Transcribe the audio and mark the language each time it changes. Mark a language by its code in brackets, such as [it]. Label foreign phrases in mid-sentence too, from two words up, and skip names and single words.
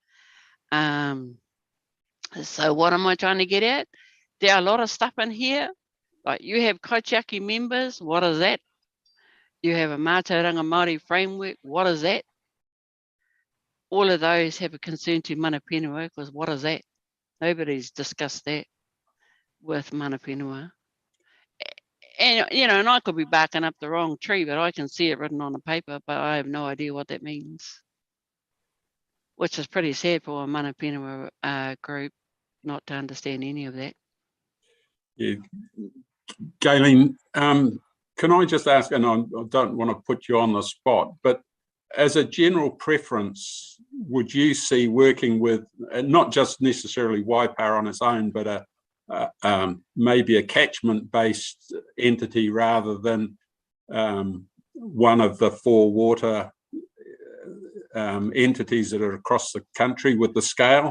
[en] So what am I trying to get at? There are a lot of stuff in here. Like you have Kaitiaki members, what is that? You have a [mi] Mātauranga Māori [en] framework, what is that? All of those have a concern to [mi] mana whenua, [en] because what is that? Nobody's discussed that with [mi] mana whenua. [en] And, you know, and I could be barking up the wrong tree, but I can see it written on the paper, but I have no idea what that means. Which is pretty sad for a [mi] mana whenua [en] group not to understand any of that. Yeah. Galen, can I just ask, and I don't want to put you on the spot, but as a general preference, would you see working with not just necessarily Waipa on its own, but maybe a catchment-based entity rather than one of the 4 water entities that are across the country with the scale?